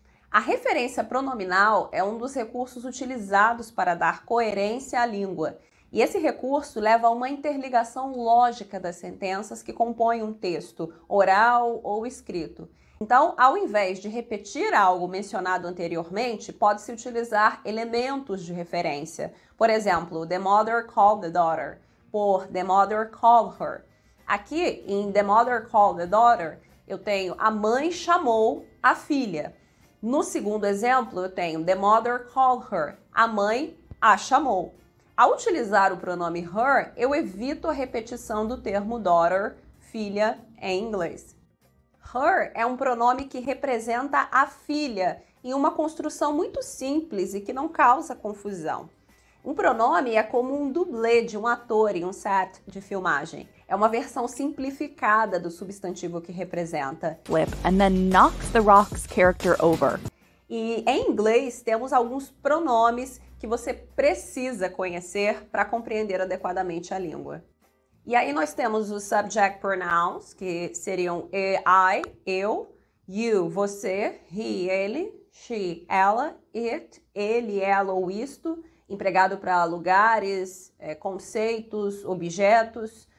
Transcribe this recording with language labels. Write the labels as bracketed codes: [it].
[pt] A referência pronominal é um dos recursos utilizados para dar coerência à língua. E esse recurso leva a uma interligação lógica das sentenças que compõem um texto, oral ou escrito. Então, ao invés de repetir algo mencionado anteriormente, pode-se utilizar elementos de referência. Por exemplo, [en] the mother called the daughter, [pt] por [en] the mother called her. [pt] Aqui, em [en] the mother called the daughter, [pt] eu tenho a mãe chamou a filha. No segundo exemplo, eu tenho [en] the mother called her, [pt] a mãe a chamou. Ao utilizar o pronome her, eu evito a repetição do termo daughter, filha, em inglês. Her é um pronome que representa a filha em uma construção muito simples e que não causa confusão. Um pronome é como um dublê de um ator em um set de filmagem. É uma versão simplificada do substantivo que representa. [en] Flip and then knocks the rock's character over. [pt] E em inglês temos alguns pronomes que você precisa conhecer para compreender adequadamente a língua. E aí nós temos os subject pronouns, que seriam I, eu, you, você, he, ele, she, ela, it, ele, ela ou isto, empregado para lugares, conceitos, objetos.